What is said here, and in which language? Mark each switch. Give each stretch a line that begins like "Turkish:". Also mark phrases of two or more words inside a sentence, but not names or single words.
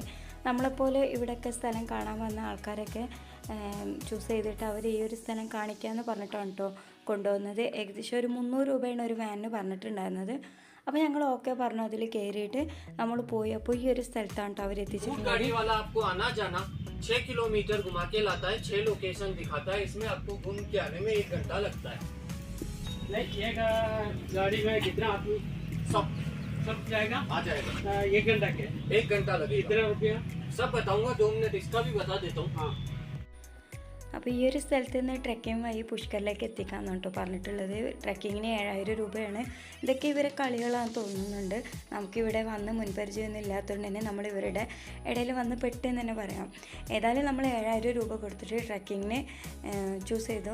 Malayalam: നമ്മളെപ്പോലെ ഇവിടെയൊക്കെ സ്ഥലം കാണാൻ വന്ന ആൾക്കാരൊക്കെ ചൂസ് ചെയ്തിട്ട് അവർ ഈ ഒരു സ്ഥലം കാണിക്കാമെന്ന് പറഞ്ഞിട്ടാണ് കേട്ടോ കൊണ്ടുപോകുന്നത്. ഏകദേശം ഒരു 300 രൂപയാണ് ഒരു വാനിന് പറഞ്ഞിട്ടുണ്ടായിരുന്നത്. അപ്പോൾ ഞങ്ങൾ ഓക്കെ പറഞ്ഞു, അതിൽ കയറിയിട്ട് നമ്മൾ പോയി. അപ്പോൾ ഈ ഒരു സ്ഥലത്താണ് കേട്ടോ അവർ എത്തിച്ചിട്ടുള്ളത്.
Hindi: 6 किलोमीटर घुमा के लाता है, 6 लोकेशन दिखाता है. इसमें आपको घूम के आने में 1 घंटा लगता है. एक गाड़ी में कितना आदमी सब जाएगा? आ जाएगा 1 घंटा के 1 घंटा लगेगा. कितना रुपया? सब बताऊंगा 2 मिनट, इसका भी बता देता हूँ. हाँ,
Malayalam: അപ്പോൾ ഈ ഒരു സ്ഥലത്ത് നിന്ന് ട്രെക്കിംഗ് വഴി പുഷ്കറിലേക്ക് എത്തിക്കാമെന്നാണ് കേട്ടോ പറഞ്ഞിട്ടുള്ളത്. ട്രെക്കിങ്ങിന് 7000 രൂപയാണ്. ഇതൊക്കെ ഇവരെ കളികളാണെന്ന് തോന്നുന്നുണ്ട്. നമുക്കിവിടെ വന്ന് മുൻപരിചയമൊന്നും ഇല്ലാത്തതുകൊണ്ട് തന്നെ നമ്മൾ ഇവരുടെ ഇടയിൽ വന്ന് പെട്ടെന്ന് തന്നെ പറയാം. ഏതായാലും നമ്മൾ 7000 രൂപ കൊടുത്തിട്ട് ട്രെക്കിങ്ങിന് ചൂസ് ചെയ്തു.